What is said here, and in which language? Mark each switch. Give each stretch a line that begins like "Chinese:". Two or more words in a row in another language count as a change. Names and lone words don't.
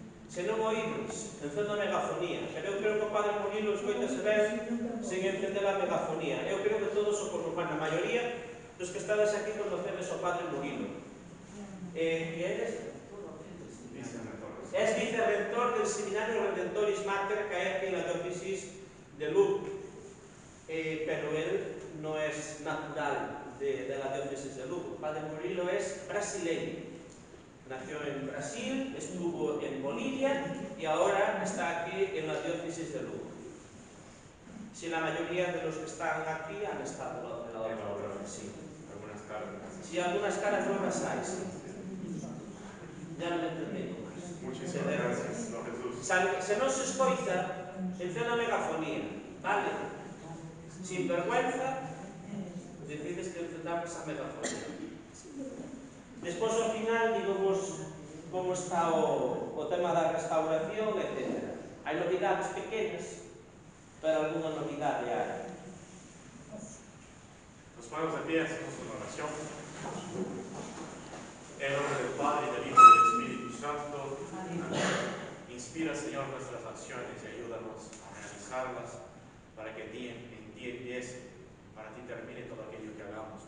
Galician: Se non oídos, encendo a megafonía. Pero eu creo que o Padre Murilo escoitase ben sen encender a megafonía. Eu creo que todos o a maioría dos que estades aquí conocedes o Padre Murilo. Que eres?
Spanish: Es vicerrector del
Galician: Seminario Redentoris Mater que hai aquí na diócesis de Lugo.
Spanish: Pero él no es natural de la diócesis de Lugo. Padre Murilo es brasileño. Nació en Brasil, estuvo en Bolivia y ahora está aquí en la diócesis de Lugo. Si la mayoría de los que están aquí han estado en la otra, sí. Algunas caras. Sí, algunas caras nuevas hay, sí. Ya lo entendí. Muchísimas gracias, don Jesús.
Galician: Se non se escoita, encena a megafonía, vale? Sin vergüenza, decides que encendamos a megafonía. Despois, ao final, digo vos como está o tema da restauración, etc. Hai novidades pequenas, pero alguna novidade hai.
Spanish: Nos ponemos de pie, hacemos una oración. En nombre del Padre, del Hijo y del Espíritu Santo. Amén. Inspira, Señor, nuestras acciones y ayúdanos a realizarlas para que en ti empiece, para ti termine todo aquello que hagamos.